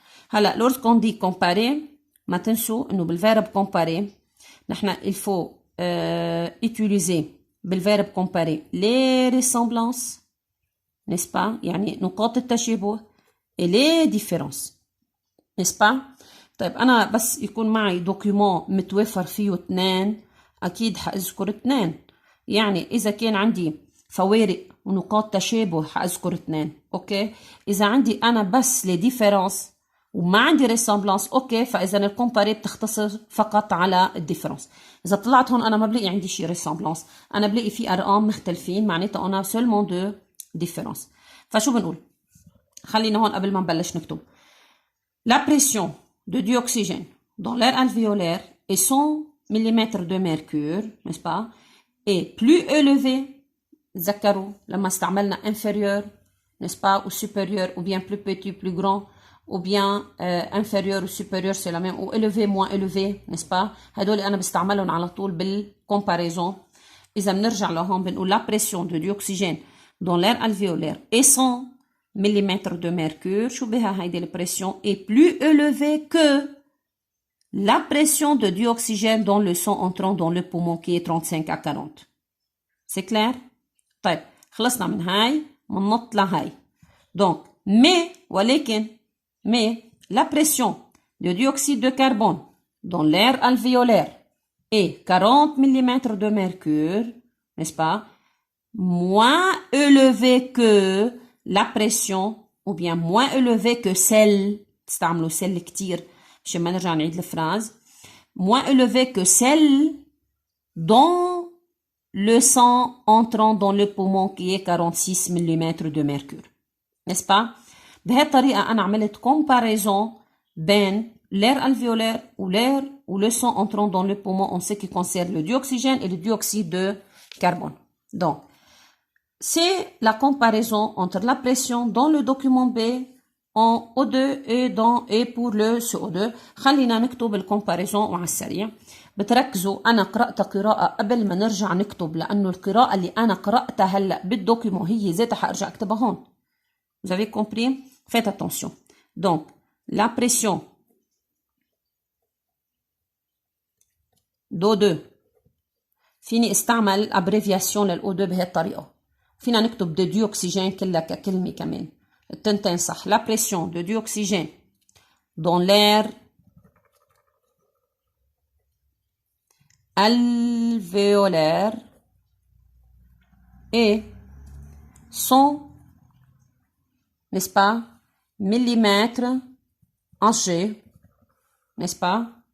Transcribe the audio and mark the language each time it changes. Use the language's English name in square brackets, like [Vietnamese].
[French] هلا lorsqu'on dit comparer [Arabic] ما تنسوا انه [French] بالverbe comparer نحن il faut utiliser بالverbe comparer les ressemblances, n'est-ce pas? [Arabic] يعني نقاط التشابه [French] et les différences, n'est-ce pas? [Arabic] طيب أنا بس يكون معي دوكيومون متوفر فيه 2 أكيد حأذكر 2. يعني إذا كان عندي فوارق ونقاط تشابه حأذكر 2. أوكي. إذا عندي أنا بس لي ديفيرونس وما عندي ريسامبلانس، أوكي، فإذا الكومباري بتختصر فقط على الديفيرونس. إذا طلعت هون أنا ما بلاقي عندي شي ريسامبلانس، أنا بلاقي في أرقام مختلفين، معناتها أنا [French] سولمون دو ديفيرونس. [Arabic] فشو بنقول؟ خلينا هون قبل ما نبلش نكتب. [French] La pression de dioxygène dans l'air alvéolaire est 100 mm de mercure, n'est-ce pas, est plus élevée. [Arabic] تذكروا لما استعملنا [French] inférieur, n'est-ce pas, ou supérieur, ou bien plus petit, plus grand, ou bien inférieur ou supérieur, c'est la même, ou élevé, moins élevé, n'est-ce pas. [Arabic] هدول أنا بستعملهم على طول بالcomparaison. إذا بنرجع لهون بنقول [French] la pression de dioxygène dans l'air alvéolaire est 100 mm de mercure. [Arabic] شو بها هيدي البريسيون؟ [French] est plus élevée que la pression de dioxygène dans le sang entrant dans le poumon qui est 35 à 40. C'est clair? [Arabic] طيب خلصنا من هاي مننط لهاي. [French] Donc mais la pression de dioxyde de carbone dans l'air alvéolaire est 40 mm de mercure, n'est-ce pas, moins élevée que la pression, ou bien moins élevée que celle, [Arabic] تستعملوا celle كتير عشان ما نرجع نعيد الفراز, [French] moins élevée que celle dans le sang entrant dans le poumon qui est 46 mm de mercure, n'est-ce pas? [Arabic] بهذه الطريقة أنا عملت [French] comparaison بين l'air alvéolaire ou l'air ou le sang entrant dans le poumon en ce qui concerne le dioxygène et le dioxyde de carbone. Donc, c'est la comparaison entre la pression dans le document B en O2 et pour le CO2. [Arabic] خلينا نكتب الكومباريزون وعلى السريع. بتركزوا أنا قرأت قراءة قبل ما نرجع نكتب، لأنه القراءة اللي أنا قرأتها هلأ بالدوكيمون هي ذاتها حأرجع أكتبها هون. [French] Vous avez compris? Faites attention. Donc, la pression d'O2 [Arabic] فيني استعمل ابريفياسيون للO2 بهي الطريقة. فينا نكتب دو ديوكسيجين كلها ككلمة كمان. التنتين صح. [French] La pression de dioxygène dans l'air alvéolaire est 100, n'est-ce pas, millimètres en G, n'est-ce pas?